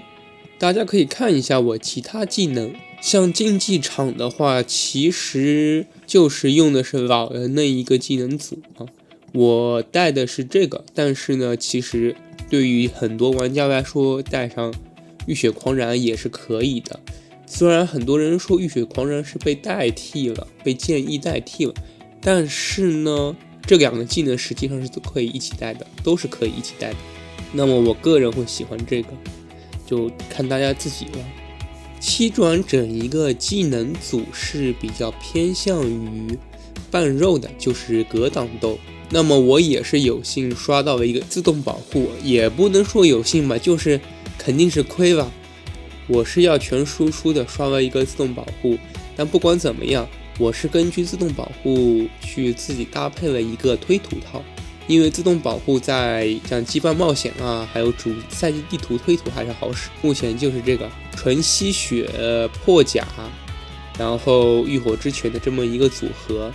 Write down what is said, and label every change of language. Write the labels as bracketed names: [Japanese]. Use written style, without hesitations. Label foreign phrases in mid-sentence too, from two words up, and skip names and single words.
[Chinese] 大家可以看一下我其他技能，像競技場的話，其實就是用的是老人那一個技能組啊。我帶的是這個，但是呢，其實對於很多玩家來說，帶上浴血狂燃也是可以的。雖然很多人說浴血狂燃是被代替了，被劍翼代替了，但是呢，這2個技能實際上是都可以一起帶的，都是可以一起帶的。那麼我個人會喜歡這個，就看大家自己了。7轉整一個技能組是比較偏向於半肉的，就是格擋鬥。那麼我也是有幸刷到了一個自動保護，也不能說有幸吧，就是肯定是虧了。我是要全輸出的，刷了一個自動保護，但不管怎麼樣，我是根据自動保護去自己搭配了一個推土套，因為自動保護在像羁絆冒險啊，還有主賽季地圖推土還是好使。目前就是這個純吸血破甲，然後浴火之拳的這麼一個組合。